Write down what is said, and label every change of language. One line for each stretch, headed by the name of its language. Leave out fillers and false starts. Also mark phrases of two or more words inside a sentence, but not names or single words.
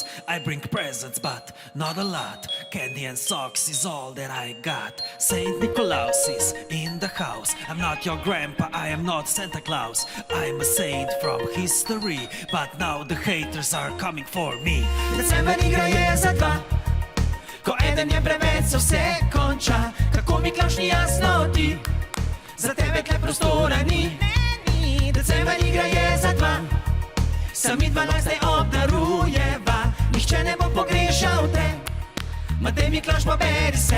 English: I bring presents, but not a lot. Candy and socks is all that I got. Saint Nicholas is in the house. I'm not your grandpa, I am not Santa Claus. I'm a saint from history, but now the haters are coming for me.
Slovenian: December igra je za dva, ko eden je preveč, se vse konča. Kako mi klavš ni jasno ti, za tebe tle prostora ni. December igra je za dva, sami 12 obdarujeva. Nihče ne bo pogrešal te, Matej Miklaš, poberi se.